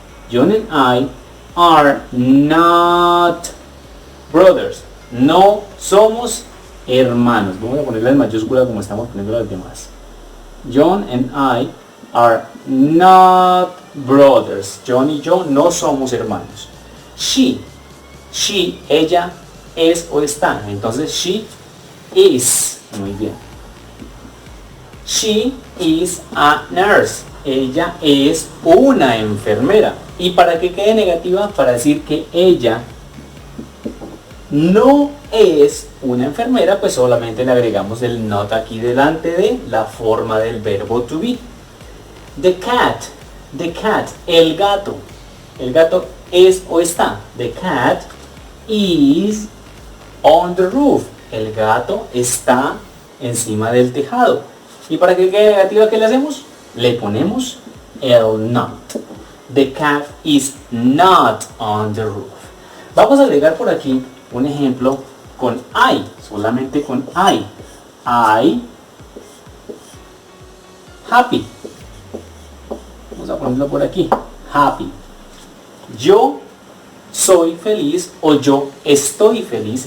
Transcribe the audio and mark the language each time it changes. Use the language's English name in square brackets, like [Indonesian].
[English] John and I are not brothers. [Spanish] No somos hermanos. Vamos a ponerla en mayúscula como estamos poniendo las demás. [English] John and I are not brothers. [Spanish] John y yo no somos hermanos. [English] She, [Spanish] ella es o está. Entonces [English] she is. [Spanish] Muy bien. [English] She is a nurse. [Spanish] Ella es una enfermera. Y para que quede negativa, para decir que ella no es una enfermera, pues solamente le agregamos el not aquí delante de la forma del verbo to be. [English] The cat, [Spanish] el gato. El gato es o está. [English] The cat is on the roof. [Spanish] El gato está encima del tejado. Y para que quede negativa, ¿qué le hacemos? Le ponemos el not. [English] The cat is not on the roof. [Spanish] Vamos a agregar por aquí un ejemplo con I, solamente con I. [English] I happy. [Spanish] Vamos a ponerlo por aquí. Happy. Yo soy feliz o yo estoy feliz.